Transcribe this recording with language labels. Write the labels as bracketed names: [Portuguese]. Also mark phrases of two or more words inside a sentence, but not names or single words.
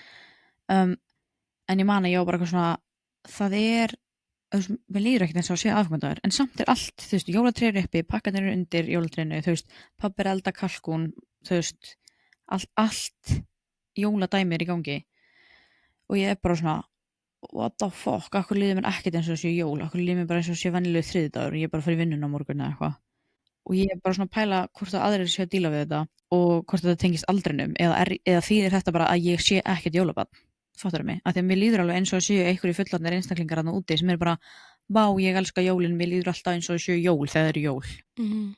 [Icelandic] en ég man að ég var bara eitthvað svona það er, við líður ekkert eins og að sé aðfangandagur en samt er allt, þú veist, jólatré uppi pakkarnir eru undir jólatrénu, þú veist pabbi er elda kalkún, þú veist allt jóladæmi í gangi og ég er bara svona [English] what the fuck, [Icelandic] akkur líður mér ekkert eins og þessi jól, akkur líður mér bara eins og þessi venjulegu þriðjudagur og ég er bara að fara í vinnuna á morgun eða eitthvað og ég er bara svona að pæla hvort að aðrir sé að díla við þetta og hvort þetta tengist aldrinum eða þýðir þetta bara að ég sé ekkert jólabarn fattar mig, af því að mér líður alveg eins og séu einhverju fullorðnir einstaklingar þarna úti sem er bara ég elska jólin, mér líður alltaf eins og séu jól þegar það eru jól